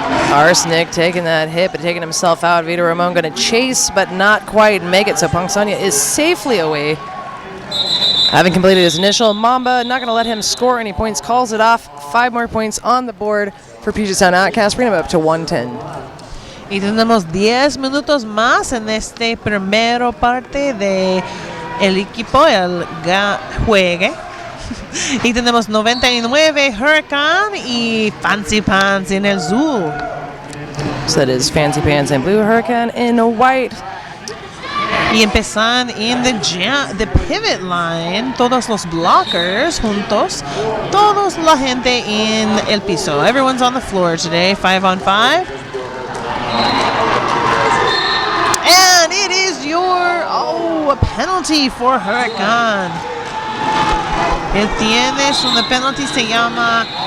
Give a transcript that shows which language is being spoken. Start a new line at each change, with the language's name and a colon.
English: Arsenic taking that hit, but taking himself out. Vito Ramon going to chase, but not quite make it. So Ponsonia is safely away Having completed his initial, Mamba not going to let him score any points, calls it off. 5 more points on the board for Puget Sound Outcasts, bringing him up to 110.
Spanish: Y tenemos 10 minutos más en este primero parte de el equipo, el juegue. Y tenemos 99 Hurricane y Fancy Pants en el azul.
English: So that is Fancy Pants and Blue, Hurricane in white.
Spanish: Y empezando en the pivot line, todos los blockers juntos, todos la gente en el piso.
English: Everyone's on the floor today, 5-on-5. And it is a penalty for Hurricane.
Spanish: Él tiene su penalty, se llama